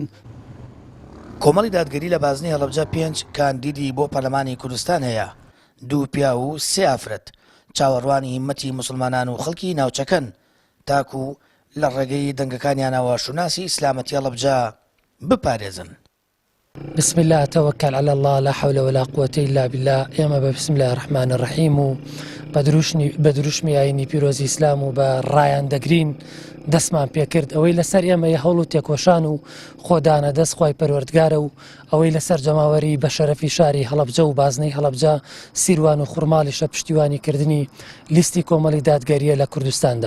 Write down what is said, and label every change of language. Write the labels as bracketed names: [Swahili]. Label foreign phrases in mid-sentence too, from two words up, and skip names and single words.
[Central Kurdish] کۆمەڵی دادگەری لە بازنەی هەڵەبجە 5 کاندیدی بۆ پەرلەمانی کوردستان هەیە، 2 پیا و 3 ئافرەت چاوەڕوانی هیممەتی مسلمانان و خەڵکی ناوچەکەن تاکو لە ڕێگەی دەنگەکانیانەوە شوناسی ئیسلامەتی هەڵەبجە بپارێزن. [Arabic] بسم الله توكل على الله لا حول ولا قوة إلا بالله. [Central Kurdish] ئێمە بە [Arabic] بسم الله الرحمن الرحیم [Central Kurdish] و بە دروشمی ئاینی پیرۆزی ئیسلام و بە ڕایان دەگرین دەستمان پێکرد ئەوەی لەسەر ئێمە هەوڵ و تێکۆشان و خۆدانە دەست خوای پەروەردگارە و ئەوەی لەسەر جەماوەری بە شەرەفی شاری هەڵەبجە و بازنەی هەڵەبجە سیروان و خوڕماڵیشە پشتیوانیکردنی لیستی کۆمەڵی دادگەریە لە کوردستاندا.